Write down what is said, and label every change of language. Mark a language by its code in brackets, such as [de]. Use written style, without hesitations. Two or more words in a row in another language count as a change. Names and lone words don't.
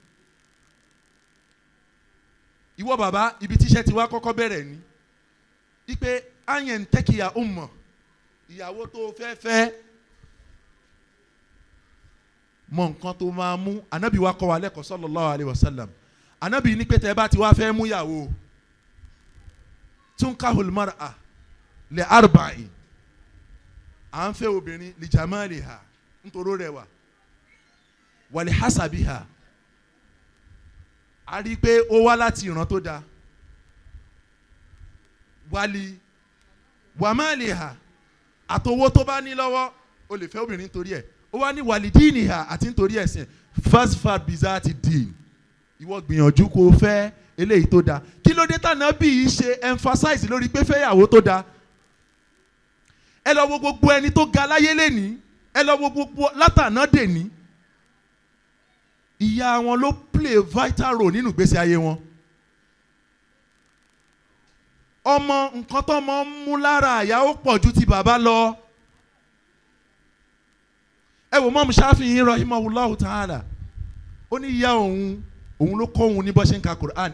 [yo] Ìwọ bàbá, ibi tíṣẹ́ ti wá kọ́kọ́ bẹ̀rẹ̀ ni ipe àyẹn tẹ́kìyà umma, ìyàwó tó fẹ́ fẹ́ mọ nǹkan tó máa mú. Ànábì wa kọ́ wa lẹ́kọ̀ọ́ [ar] صلى الله عليه وسلم. [yo] Ànábì ní pé tẹ́ bá ti wá fẹ́ mú yàwó, [ar] تنكح المرأة لأربع. [yo] À ń fẹ́ obìnrin [ar] لجمالها, [yo] nítorí rẹwà, [ar] ولحسبها, [yo] a rí i pé ó wá láti ìran tó dáa, [ar] ولمالها, [yo] àtowó tó bá ní lọ́wọ́ o lè fẹ́ obìnrin nítorí ẹ̀. Ó wá ní wàlídìínìhà, àti nítorí ẹ̀sìn. [ar] فاظفر بذات الدين, [yo] ìwọ gbìyànjú kó o fẹ́ eléyìí tó dáa. Kí ló dé tànà bí i ṣe emphasize lórí pé fẹ́yàwó tó dáa? Ẹ lọ wo gbogbo ẹni tó ga láyé lẹ́ni, ẹ lọ wo gbogbo látànà dèní, ìyá wọn ló [en] play vital role [yo] nínú ìgbésí ayé wọn. Ọmọ nǹkan tó mọ ń mú lára àyà ó pọ̀ ju ti bàbá lọ. Ẹ wò Imam Shafi'i [ar] رحمه الله تعالى, [yo] ó ní ìyá òun ló kọ́ òun ní bó ṣe ń ka Quran.